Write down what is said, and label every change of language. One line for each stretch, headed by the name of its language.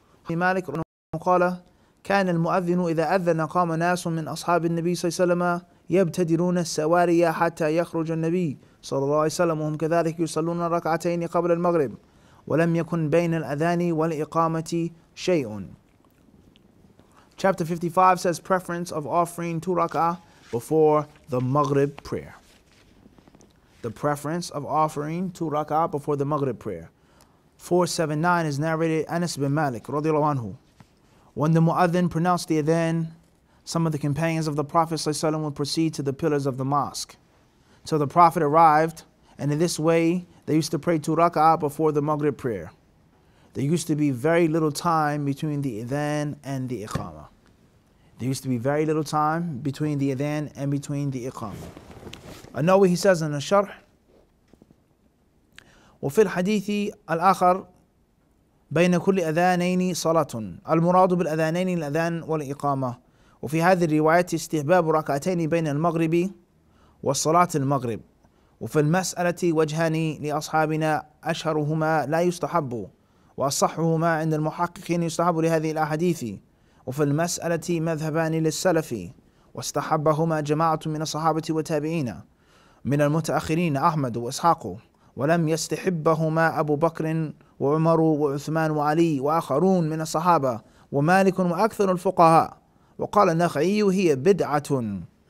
Arabic: مالك قال كان المؤذن إذا أذن قام ناس من أصحاب النبي صلى الله عليه وسلم يبتدرون السواري حتى يخرج النبي صلى الله عليه وسلم وهم كذلك يصلون ركعتين قبل المغرب ولم يكن بين الأذان والإقامة شيء.
English: Chapter 55 says preference of offering 2 rak'ah before the Maghrib prayer. The preference of offering 2 rak'ah before the Maghrib prayer. 479 is narrated Anas bin Malik radiallahu anhu. When the mu'adhin pronounced the adhan, some of the companions of the Prophet ﷺ would proceed to the pillars of the mosque. So the Prophet arrived, and in this way they used to pray 2 rak'ah before the Maghrib prayer. There used to be very little time between the adhan and the iqamah. There used to be very little time between the adhan and between the iqamah. I know what he says in the sharh.
Arabic: وفي الحديث الآخر بين كل أذانين صلاة المراد بالأذانين الأذان والإقامة وفي هذه الرواية استحباب ركعتين بين المغرب والصلاة المغرب وفي المسألة وجهان لأصحابنا أشهرهما لا يستحب وأصحهما عند المحققين يستحب لهذه الأحاديث وفي المسألة مذهبان للسلف واستحبهما جماعة من الصحابة والتابعين من المتأخرين أحمد وإسحاق ولم يستحبهما أبو بكر وعمر وعثمان وعلي وآخرون من الصحابة ومالك وأكثر الفقهاء وقال النخعي هي بدعة